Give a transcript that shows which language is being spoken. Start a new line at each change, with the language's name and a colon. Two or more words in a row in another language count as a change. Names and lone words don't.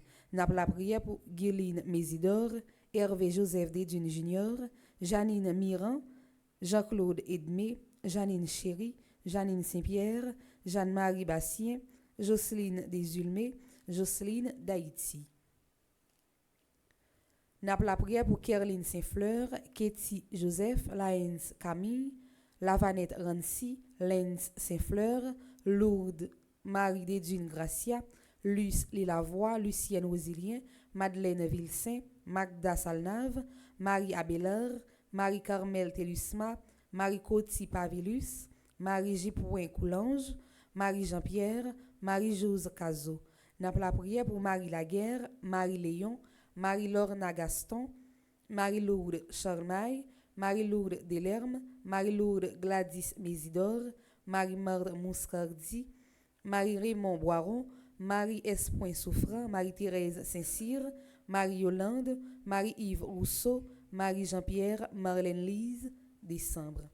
Haitian Creole: N'a la prière pour Guiline Mésidor, Hervé Joseph Desdunes Junior, Janine Miran, Jean-Claude Edmé, Janine Chéry, Janine Saint-Pierre, Jeanne-Marie Bastien, Jocelyne Desulmé, Jocelyne d'Haïti. N'a la prière pour Kerline Saint-Fleur, Katie Joseph, Laëns Camille, Lavanette Rancy, Lens Saint-Fleur, Lourdes Marie des Dunes Gracia, Luce Lilavoie, Lucienne Rosilien, Madeleine Vilsaint, Magda Salnave, Marie Abelard, Marie-Carmel Telusma, Marie-Coty Pavilus, Marie-Gipouin Coulange, Marie-Jean-Pierre, Marie-Jose Cazot. N'a la prière pour Marie Laguerre, Marie-Léon, Marie-Lorna Gaston, Marie-Lourdes Charmaille, Marie-Lourdes Delerme, Marie-Lourdes Gladys Mésidor, Marie-Marthe Mouscardi, Marie-Raymond Boiron, Marie-Espoin Souffrant, Marie-Thérèse Saint-Cyr, Marie-Yolande, Marie-Yves Rousseau, Marie-Jean-Pierre, Marlène Lise, décembre.